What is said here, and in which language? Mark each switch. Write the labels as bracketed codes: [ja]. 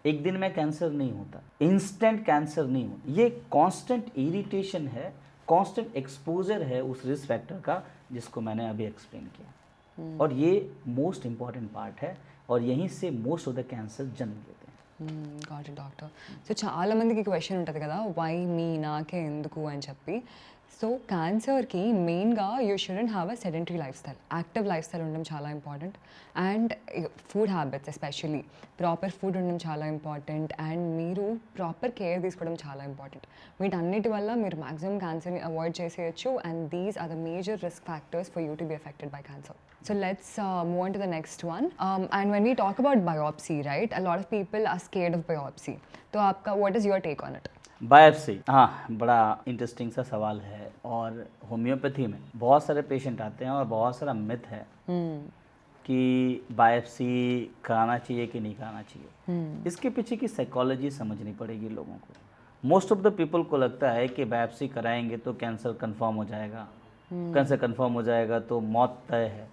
[hi] एक दिन में कैंसर नहीं होता, इंस्टेंट कैंसर नहीं होता. ये कांस्टेंट इरिटेशन है, कांस्टेंट एक्सपोजर है उस रिस्क फैक्टर का, जिसको मैंने अभी एक्सप्लेन किया. और ये मोस्ट इम्पॉर्टेंट पार्ट है, और यहीं से मोस्ट ऑफ द कैंसर जन्म लेते हैं. [en] Got it doctor. [te] సో చాలా మందికి క్వశ్చన్ ఉంటుంది కదా, [en] why me, [te] నాకే ఎందుకు అని చెప్పి. సో క్యాన్సర్కి మెయిన్గా [en] you shouldn't have a sedentary lifestyle, [te] active life style ఉండడం చాలా important. And food habits especially proper food ఉండడం చాలా ఇంపార్టెంట్. అండ్ మీరు ప్రాపర్ కేర్ తీసుకోవడం చాలా ఇంపార్టెంట్. వీటన్నిటి వల్ల మీరు మ్యాక్సిమం క్యాన్సర్ని అవాయిడ్ చేసేయచ్చు. [en] And these are the major risk factors for you to be affected by cancer. So let's move on to the next one. And when we talk about biopsy, right, a lot of people are scared of biopsy. [hi] तो आपका [en] what is your take on it? [hi] Biopsy, हाँ, बड़ा interesting सा सवाल है. और homeopathy में बहुत सारे पेशेंट आते हैं और बहुत सारा मिथ है कि बायोप्सी कराना चाहिए कि नहीं कराना चाहिए. इसके पीछे की साइकोलॉजी समझनी पड़ेगी लोगों को. मोस्ट ऑफ द पीपल को लगता है कि बायोप्सी कराएंगे तो कैंसर कंफर्म हो जाएगा, कैंसर कंफर्म हो जाएगा तो मौत तय है.